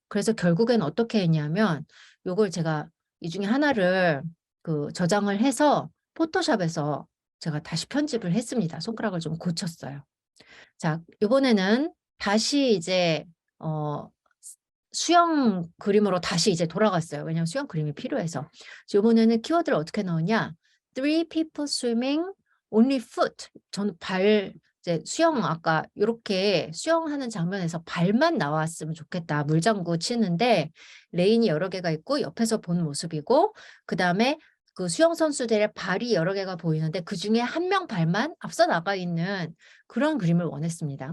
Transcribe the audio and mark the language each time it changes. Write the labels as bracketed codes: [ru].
[ko] 그래서 결국엔 어떻게 했냐면 요걸 제가 이 중에 하나를 그 저장을 해서 포토샵에서 제가 다시 편집을 했습니다. 손가락을 좀 고쳤어요. 자, 이번에는 다시 이제 수영 그림으로 다시 이제 돌아갔어요. 왜냐면 수영 그림이 필요해서. 이번에는 키워드를 어떻게 넣었냐? [en] Three people swimming only foot. [ko] 저는 이제 수영 아까 이렇게 수영하는 장면에서 발만 나왔으면 좋겠다. 물장구 치는데 레인이 여러 개가 있고 옆에서 본 모습이고 그다음에 그 수영 선수들의 발이 여러 개가 보이는데 그중에 한 명 발만 앞서 나가 있는 그런 그림을 원했습니다.